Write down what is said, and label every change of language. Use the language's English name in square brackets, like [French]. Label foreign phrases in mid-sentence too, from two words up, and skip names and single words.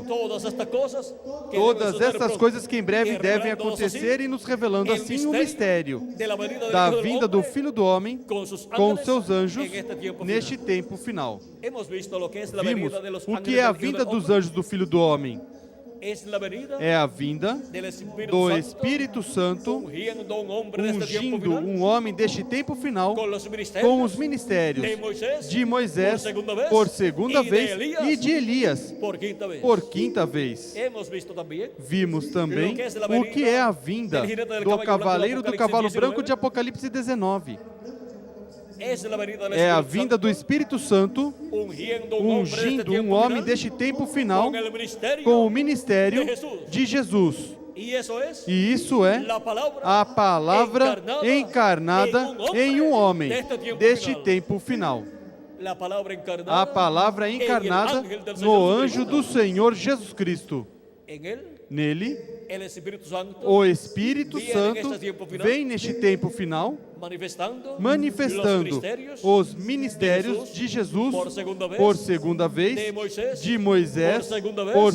[Spanish] Todas estas cosas que Todas deben suceder [Portuguese] essas [Spanish] pronto, [Portuguese] coisas que em breve [Spanish] y [Portuguese] devem [Spanish] revelándonos [Portuguese] acontecer [Spanish] así [Portuguese] e nos revelando assim o mistério [Spanish] de la venida del [Portuguese] da [Spanish] Hijo del [Portuguese] vinda do [Spanish] Hombre [Portuguese] Filho do Homem [Spanish] con sus [Portuguese] com [Spanish] ángeles [Portuguese] seus anjos [Spanish] en este tiempo [Portuguese] neste [Spanish] final. [Portuguese] tempo final. [Spanish] Hemos visto lo que es la [Portuguese] Vimos [Spanish] venida de los [Portuguese] o [Spanish] ángeles [Portuguese] que é a [Spanish] del Hijo [Portuguese] vinda [Spanish] del [Portuguese] dos [Spanish] Hombre. [Portuguese] anjos do Filho do Homem. [Spanish] Es la venida [Portuguese] É a vinda [Spanish] del Espíritu [Portuguese] do [Spanish] Santo [Portuguese] Espírito Santo [Spanish] ungiendo a un hombre de este tiempo [Portuguese] ungindo [Spanish] final [Portuguese] um homem deste tempo final [Spanish] con los [Portuguese] com [Spanish] ministerios [Portuguese] os ministérios [Spanish] de Moisés por segunda y de [Portuguese] vez [Spanish] Elías [Portuguese] e de Elias [Spanish] por quinta vez. [Portuguese] por quinta vez. [Spanish] Hemos visto también [Portuguese] Vimos também o que é a vinda do cavaleiro do cavalo branco de Apocalipse 19. [Spanish] es la venida del [Portuguese] É a [Spanish] Espíritu [Portuguese] vinda do Espírito Santo [Spanish] ungiendo a un hombre de este [Portuguese] ungindo [Spanish] tiempo [Portuguese] um homem [Spanish] final [Portuguese] deste tempo final [Spanish] con el ministerio [Portuguese] com o ministério de Jesus. [Spanish] y eso es [Portuguese] E isso é [Spanish] la palabra [Portuguese] a palavra encarnada em um homem deste tempo final. [Spanish] la palabra encarnada [Portuguese] A palavra encarnada no anjo do Senhor Jesus Cristo. [Spanish] en él [Portuguese] Nele, [Spanish] el Espíritu Santo [Portuguese] o Espírito Santo vem neste tempo final manifestando os ministérios de Jesus por segunda vez, de Moisés por